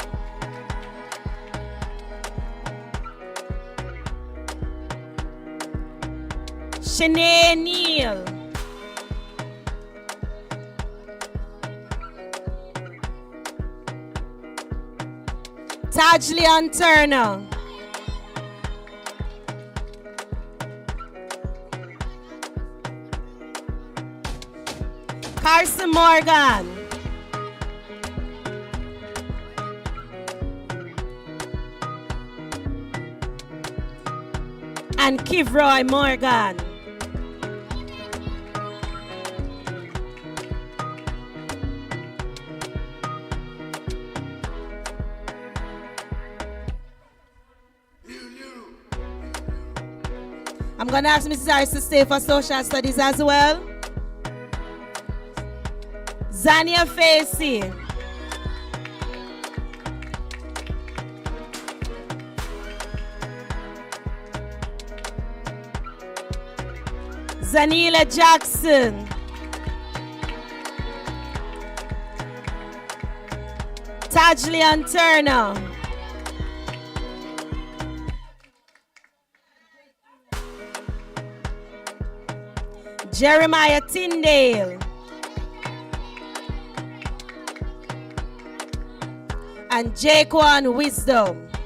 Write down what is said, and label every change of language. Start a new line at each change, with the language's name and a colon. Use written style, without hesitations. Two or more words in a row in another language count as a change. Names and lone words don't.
English: Shanae Neal. Tajlian Turner. Carson Morgan. And Kivroy Morgan. I'm going to ask Mrs. Harris to stay for social studies as well. Zania Facey. Zanila Jackson. Tajlian Turner. Jeremiah Tyndale. And Jaquan Wisdom.